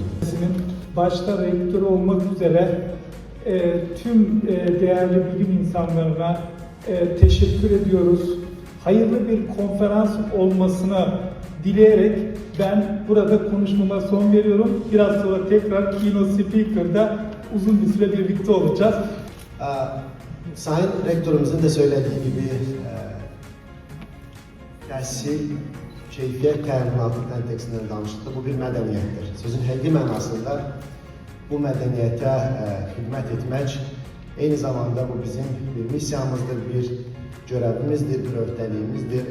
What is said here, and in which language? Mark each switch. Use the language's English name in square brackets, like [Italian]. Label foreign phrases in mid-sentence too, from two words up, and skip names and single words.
[Turkish] Başta rektör olmak üzere tüm değerli bilim insanlarına teşekkür ediyoruz. Hayırlı bir konferans olmasını dileyerek ben burada konuşmama son veriyorum. Biraz sonra tekrar [English] keynote speaker'da [Turkish] uzun bir süre birlikte olacağız. Sayın Rektörümüzün de söylediği gibi [Azerbaijani] təhsil keyfiyyət təminatı kontekstindən danışdıqda bu bir mədəniyyətdir. Sözün həqiqi mənasında bu mədəniyyətə xidmət etmək eyni zamanda bu bizim bir missiyamızdır, bir görevimizdir, bir öhdəliyimizdir.